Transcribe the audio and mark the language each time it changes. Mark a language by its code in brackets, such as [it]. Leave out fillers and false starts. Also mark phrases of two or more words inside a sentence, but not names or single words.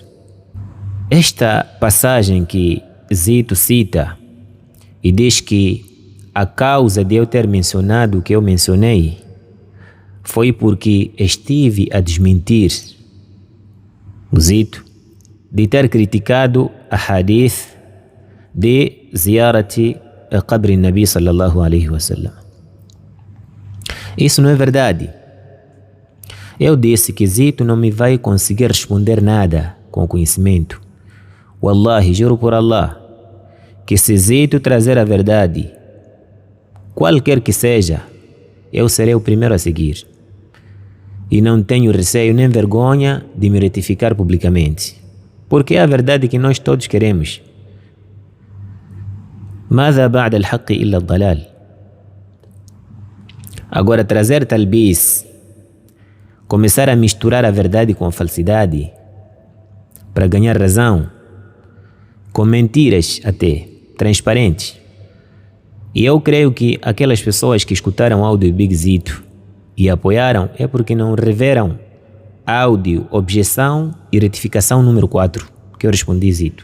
[pt] Esta passagem que Zito cita e diz que a causa de eu ter mencionado o que eu mencionei foi porque estive a desmentir o Zito de ter criticado a hadith de [ar] زيارة قبر النبي صلى الله عليه وسلم. [pt] Isso não é verdade. Eu disse que Zito não me vai conseguir responder nada com conhecimento. Wallahi, juro por Allah, que se Zito trazer a verdade, qualquer que seja, eu serei o primeiro a seguir. E não tenho receio nem vergonha de me retificar publicamente, porque é a verdade que nós todos queremos. [ar] ماذا بعد الحق إلا الضلال. [pt] Agora, trazer talbis, começar a misturar a verdade com a falsidade para ganhar razão, com mentiras até, transparentes. E eu creio que aquelas pessoas que escutaram o áudio Big Zito e apoiaram é porque não reveram áudio, objeção e retificação número 4 que eu respondi Zito.